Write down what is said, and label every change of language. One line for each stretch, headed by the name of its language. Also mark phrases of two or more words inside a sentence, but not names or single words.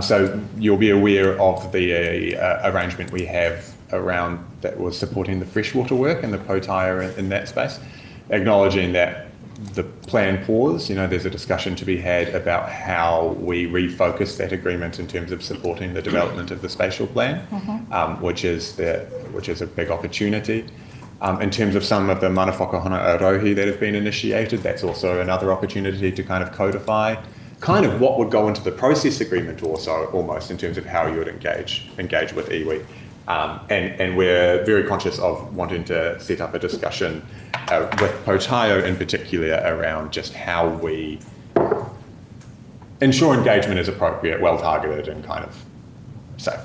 English: So you'll be aware of the arrangement we have around that was supporting the freshwater work and the potaia in that space, acknowledging that the plan pause, there's a discussion to be had about how we refocus that agreement in terms of supporting the development of the spatial plan, which is a big opportunity. In terms of some of the
Māori: mana whakahana arohi
English: that have been initiated, that's also another opportunity to kind of codify kind of what would go into the process agreement also, almost, in terms of how you would engage with iwi. And we're very conscious of wanting to set up a discussion with potaia in particular around just how we ensure engagement is appropriate, well targeted and kind of safe.